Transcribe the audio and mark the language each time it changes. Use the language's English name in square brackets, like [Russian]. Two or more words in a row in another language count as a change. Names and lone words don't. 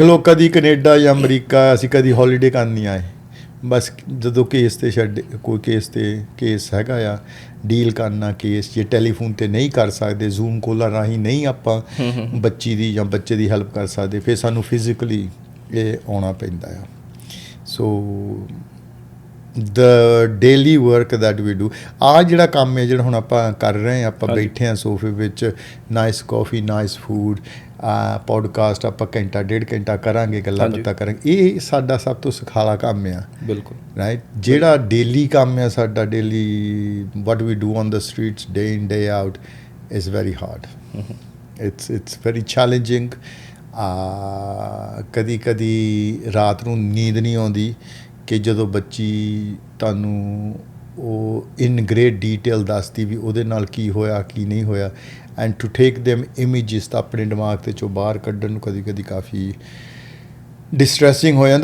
[Punjabi] ਦੇਖ ਲਓ ਕਦੀ ਕੈਨੇਡਾ ਜਾਂ ਅਮਰੀਕਾ ਅਸੀਂ ਕਦੀ ਹੌਲੀਡੇ ਕਰਨ ਨਹੀਂ ਆਏ। ਬਸ ਜਦੋਂ ਕੇਸ 'ਤੇ ਕੋਈ ਕੇਸ ਹੈਗਾ ਆ, ਡੀਲ ਕਰਨਾ ਕੇਸ, ਜੇ ਟੈਲੀਫੋਨ 'ਤੇ ਨਹੀਂ ਕਰ ਸਕਦੇ, ਜ਼ੂਮ ਕਾਲਾਂ ਰਾਹੀਂ ਨਹੀਂ ਆਪਾਂ ਬੱਚੀ ਦੀ ਜਾਂ ਬੱਚੇ ਦੀ ਹੈਲਪ ਕਰ ਸਕਦੇ, ਫਿਰ ਸਾਨੂੰ ਫਿਜ਼ੀਕਲੀ ਇਹ ਆਉਣਾ ਪੈਂਦਾ ਆ। [English] ਸੋ the daily work that we do, [Punjabi] ਆਹ ਜਿਹੜਾ ਕੰਮ ਹੈ ਜਿਹੜਾ ਹੁਣ ਆਪਾਂ ਕਰ ਰਹੇ ਹਾਂ, ਆਪਾਂ ਬੈਠੇ ਹਾਂ ਸੋਫੇ ਵਿੱਚ, [English] nice coffee, nice food, podcast [Punjabi] ਆਪਾਂ ਘੰਟਾ ਡੇਢ ਘੰਟਾ ਕਰਾਂਗੇ, ਗੱਲਾਂ ਬਾਤਾਂ ਕਰਾਂਗੇ, ਇਹ ਸਾਡਾ ਸਭ ਤੋਂ ਸੁਖਾਲਾ ਕੰਮ ਆ। ਬਿਲਕੁਲ ਰਾਈਟ। ਜਿਹੜਾ ਡੇਲੀ ਕੰਮ ਆ ਸਾਡਾ, ਡੇਲੀ [English] what we do on the streets day in day out is very hard. It's very challenging. [Punjabi] ਕਦੀ ਕਦੀ ਰਾਤ ਨੂੰ ਨੀਂਦ ਨਹੀਂ ਆਉਂਦੀ ਕਿ ਜਦੋਂ ਬੱਚੀ ਤੁਹਾਨੂੰ ਉਹ [English] in great detail [Punjabi] ਦੱਸਦੀ ਵੀ ਉਹਦੇ ਨਾਲ ਕੀ ਹੋਇਆ ਕੀ ਨਹੀਂ ਹੋਇਆ, [English] and to take them images [Punjabi] ਤਾਂ ਆਪਣੇ ਦਿਮਾਗ ਤੇ ਚੋਂ ਬਾਹਰ ਕੱਢਣ ਨੂੰ ਕਦੀ ਕਦੀ ਕਾਫੀ ਡਿਸਟਰੈਸਿੰਗ ਹੋ ਜਾਂਦਾ।